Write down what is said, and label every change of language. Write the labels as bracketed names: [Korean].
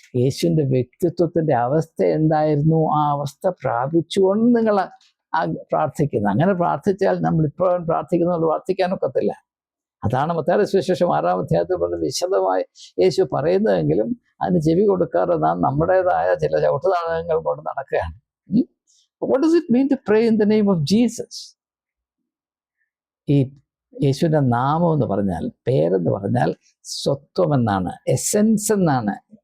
[Malayalam] യേശുവിൻ്റെ വ്യക്തിത്വത്തിൻ്റെ അവസ്ഥ എന്തായിരുന്നു, ആ അവസ്ഥ പ്രാപിച്ചുകൊണ്ട് നിങ്ങൾ പ്രാർത്ഥിക്കുന്നത്. അങ്ങനെ പ്രാർത്ഥിച്ചാൽ നമ്മൾ ഇപ്പോഴും പ്രാർത്ഥിക്കുന്നത് പ്രാർത്ഥിക്കാനൊക്കത്തില്ല. അതാണ് മത്തായിയുടെ സുവിശേഷം 6-ാം അധ്യായത്തിൽ പറഞ്ഞ് വിശദമായി യേശു പറയുന്നതെങ്കിലും അതിന് ചെവി കൊടുക്കാതെ നാം നമ്മുടേതായ ചില ചവിട്ടുതാളങ്ങൾ കൊണ്ട് നടക്കുകയാണ്. [English] What does it mean to pray in the name of Jesus? [Malayalam] ഈ യേശുവിൻ്റെ നാമം എന്ന് പറഞ്ഞാൽ, പേരെന്ന് പറഞ്ഞാൽ സ്വത്വമെന്നാണ്, എസെൻസ് എന്നാണ്.